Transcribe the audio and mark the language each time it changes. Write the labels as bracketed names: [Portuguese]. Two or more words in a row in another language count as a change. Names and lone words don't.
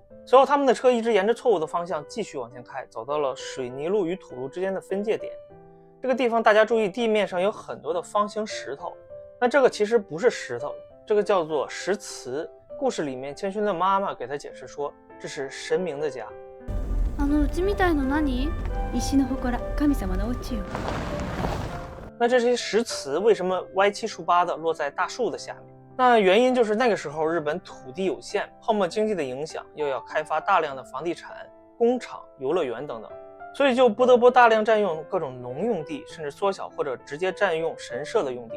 [Chinese] 随后他们的车一直沿着错误的方向继续往前开，走到了水泥路与土路之间的分界点。这个地方大家注意，地面上有很多的方形石头，那这个其实不是石头，这个叫做石祠。故事里面千寻的妈妈给他解释说，这是神明的家。 [Japanese] うちみたいの何？石の祠、神様のお家よ。 [Chinese] 那这些石祠为什么歪七竖八的落在大树的下面？那原因就是那个时候日本土地有限，泡沫经济的影响，又要开发大量的房地产、工厂、游乐园等等，所以就不得不大量占用各种农用地，甚至缩小或者直接占用神社的用地。